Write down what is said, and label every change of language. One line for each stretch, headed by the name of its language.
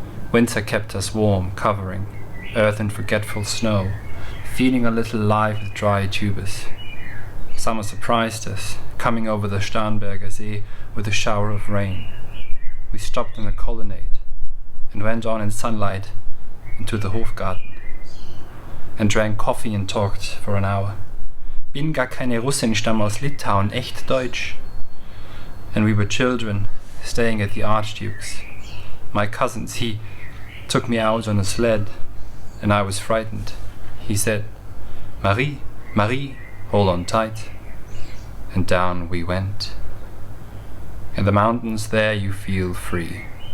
English: Winter kept us warm, covering earth in forgetful snow, feeding a little life with dry tubers. Summer surprised us, coming over the Starnberger See with a shower of rain. We stopped in a colonnade and went on in sunlight into the Hofgarten and drank coffee and talked for an hour.
German: Bin gar keine Russin, stamme aus Litauen, echt Deutsch.
English: And we were children, staying at the Archduke's. My cousins, he took me out on a sled, and I was frightened. He said, "Marie, Marie, hold on tight." And down we went. In the mountains there you feel free.